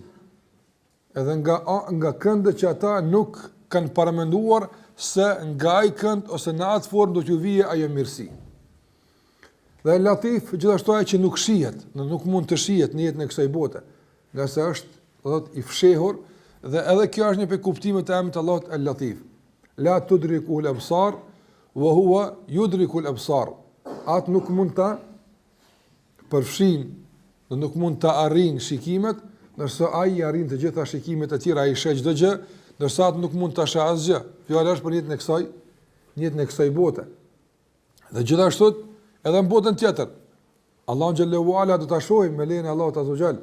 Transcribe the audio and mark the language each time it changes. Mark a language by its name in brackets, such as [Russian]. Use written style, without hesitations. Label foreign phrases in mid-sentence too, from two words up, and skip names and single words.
[Albanian] Edhe nga këndët që ata nuk kanë paramenduar se nga ai kënd ose në atë formë do t'ju vije ajo mirësi. Dhe Latif gjithashtu ai që nuk shihet, nuk mund të shihet në jetën e kësaj bote, nga se është i fshehur dhe edhe kjo është një pikë kuptime të emrit Allahut El-Latif. [Arabic] لا تدركه الأبصار وهو يدرك الأبصار. [Albanian] Atë nuk mund ta përfshin, dhe nuk mund ta arrijnë shikimet, ndërsa ai arrin të gjitha shikimet e tjera, ai sheh çdo gjë, ndërsa atë nuk mund ta sheh asgjë. Fjala është për jetën e kësaj bote. Dhe gjithashtu edhe në botën tjetër, Allahu [Arabic] جل وعلا [Albanian] do ta shohim me lejen e Allahut [Arabic] عز وجل.